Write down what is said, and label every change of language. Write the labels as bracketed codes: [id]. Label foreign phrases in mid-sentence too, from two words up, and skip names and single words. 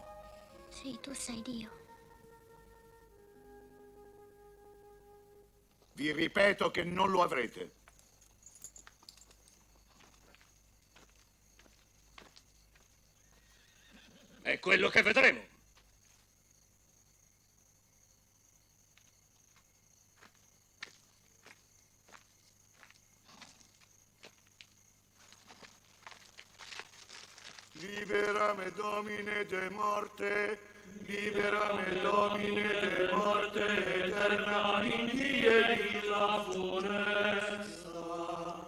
[it] Sì, tu sei Dio. Vi ripeto che non lo avrete. È quello che vedremo. [la] Liberame Domine de morte, liberame Domine de morte, eterna in die la funesta.